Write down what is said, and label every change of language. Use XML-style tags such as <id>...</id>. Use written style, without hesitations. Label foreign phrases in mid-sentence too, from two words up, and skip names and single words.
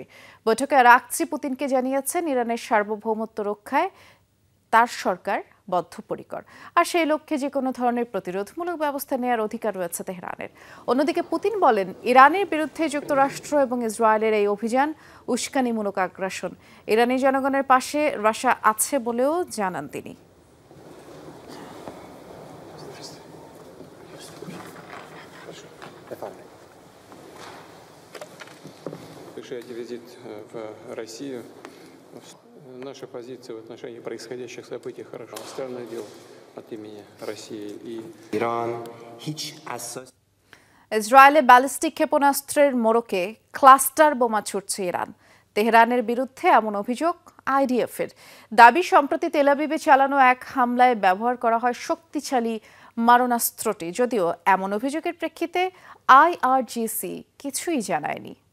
<bn>বৈঠকে আরাকচি পুতিনকে জানিয়েছেন ইরানের সার্বভৌমত্ব রক্ষায় তার সরকার বদ্ধপরিকর, আর সেই লক্ষ্যে যে কোনো ধরনের প্রতিরোধমূলক ব্যবস্থা নেওয়ার অধিকার রয়েছে তেহরানের। অন্যদিকে পুতিন বলেন, ইরানের বিরুদ্ধে যুক্তরাষ্ট্র এবং ইসরায়েলের এই অভিযান উস্কানিমূলক আগ্রাসন। ইরানি জনগণের পাশে রাশিয়া আছে বলেও জানান তিনি।</bn> <ru>Совершаете визит в Россию. Наша позиция в отношении происходящих событий хорошо. Странное дело от имени России и Иран.</ru> <bn>ইসরায়েলে ব্যালিস্টিক ক্ষেপণাস্ত্রের মোড়কে ক্লাস্টার বোমা ছুড়ছে ইরান। তেহরানের বিরুদ্ধে এমন অভিযোগ আইডিএফের। দাবি, সম্প্রতি তেল আবিবে চালানো এক হামলায় ব্যবহার করা হয় শক্তিশালী মারণাস্ত্রটি। যদিও এমন অভিযোগের প্রেক্ষিতে আইআরজিসি কিছুই জানায়নি।</bn>